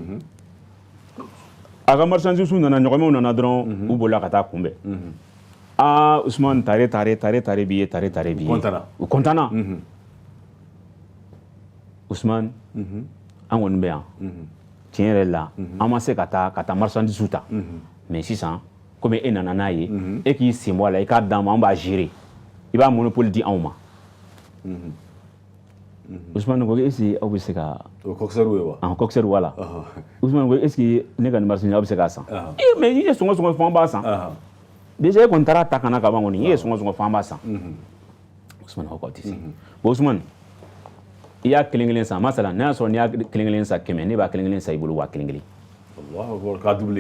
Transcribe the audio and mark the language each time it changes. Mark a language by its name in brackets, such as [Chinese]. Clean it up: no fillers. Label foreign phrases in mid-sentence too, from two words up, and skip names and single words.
[Bambara] a ka marchandises nana ɲɔgɔnmɛw nana dɔrɔn u bolila ka taa kunbɛn Usman tare bi ye u kontana Usman an kɔni bɛ yan tiɲɛ yɛrɛ la an ma se ka taa marchandises ta mais sisan komi e nana n'a ye e k'i sen bɔ a la i k'a d'an ma an b'a gérer i b'a monopole di anw ma Usman ko [French] est-ce que [Bambara] aw bɛ se ka coxeur wala Usman ko [French] est-ce que [Bambara] ne ka nin marchandise aw bɛ se k'a san mais i ye sɔngɔ fɔ an b'a san déjà e kɔni taara ta kana ka ban kɔni i ye sɔngɔ fɔ an b'a san Usman ko k'aw tɛ se bon Usman i y'a kelen san masala n'a y'a sɔrɔ n'i y'a kelen san 100 ne b'a kelen san i bolo 1000 [Arabic] الله أكبر [Bambara] k'a doublé